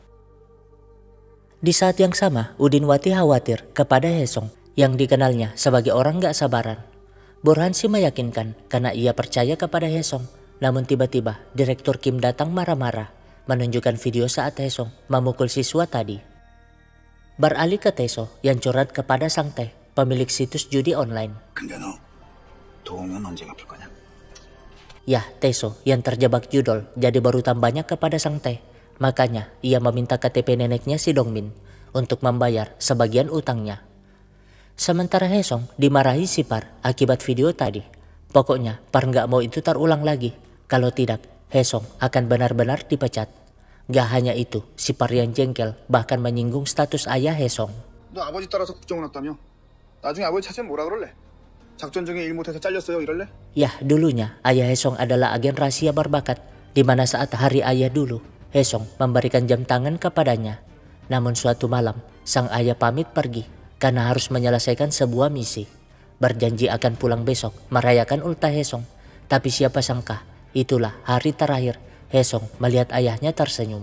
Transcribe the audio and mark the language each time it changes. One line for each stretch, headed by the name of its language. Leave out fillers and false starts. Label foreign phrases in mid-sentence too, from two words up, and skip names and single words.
Indonesian: Di saat yang sama, Udinwati khawatir kepada Hesong yang dikenalnya sebagai orang nggak sabaran. Burhansi meyakinkan karena ia percaya kepada Hesong. Namun tiba-tiba Direktur Kim datang marah-marah menunjukkan video saat Hesong memukul siswa tadi. Beralih ke Tae-so yang curhat kepada Sang Tae, pemilik situs judi online.
Korean: 근데 너 도우면 언제 갚을 거냐?
Indonesian: Ya, Tae-so yang terjebak judol jadi baru tambahnya kepada Sang Tae. Makanya ia meminta KTP neneknya si Dongmin untuk membayar sebagian utangnya. Sementara Hesong dimarahi si Par akibat video tadi. Pokoknya Par nggak mau itu terulang lagi. Kalau tidak, Hesong akan benar-benar dipecat. Gak hanya itu, si Par yang jengkel bahkan menyinggung status ayah Hesong.
Korean: 너 아버지 따라서 국정원 왔다며? 나중에 아버지 찾으면 뭐라 그럴래? 작전 중에 일 못해서 잘렸어요 이럴래?
Indonesian: Yah, dulunya ayah Hesong adalah agen rahasia berbakat, di mana saat hari ayah dulu, Hesong memberikan jam tangan kepadanya. Namun suatu malam, sang ayah pamit pergi karena harus menyelesaikan sebuah misi. Berjanji akan pulang besok merayakan ultah Hesong, tapi siapa sangka itulah hari terakhir Hesong melihat ayahnya tersenyum.